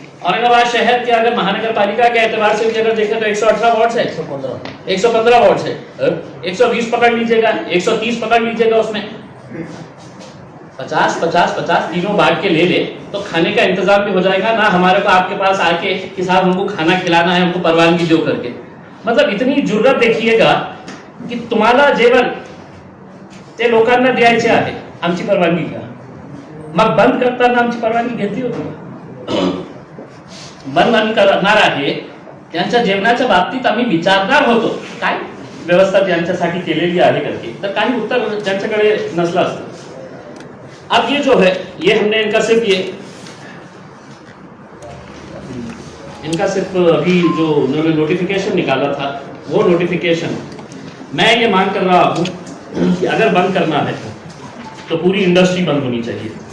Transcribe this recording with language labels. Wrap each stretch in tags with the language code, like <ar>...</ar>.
<hi>औरंगाबाद शहर के अगर महानगर पालिका के एतबार से भी अगर देखें तो 118 वार्ड है, 115 वार्ड है, 120 पकड़ लीजिएगा, 130 पकड़ लीजिएगा, उसमें 50-50-50 तीनों बांट के ले ले तो खाने का इंतजाम भी हो जाएगा ना। हमारे को आपके पास आके कि साहब हमको खाना खिलाना है, हमको परवानगी दो करके। मतलब इतनी जुर्रत देखिएगा की</hi> <mr>तुम्हाला जेवण ते लोकांना द्यायचे आहे, आमची परवानगी घ्या। मग बंद करताना आमची परवानगी घेतली होती? बंद आम्ही करणार आहे, त्यांच्या जेवणाच्या बाबतीत आम्ही विचारणार होतो काय व्यवस्था त्यांच्यासाठी केलेली आहे करके, तर काही उत्तर ज्यांच्याकडे नसलं असतं।</mr> <hi>अब ये जो है ये हमने इनका सिर्फ अभी जो उन्होंने नोटिफिकेशन निकाला था वो नोटिफिकेशन मैं ये मांग कर रहा हूँ कि अगर बंद करना है तो पूरी इंडस्ट्री बंद होनी चाहिए।</hi>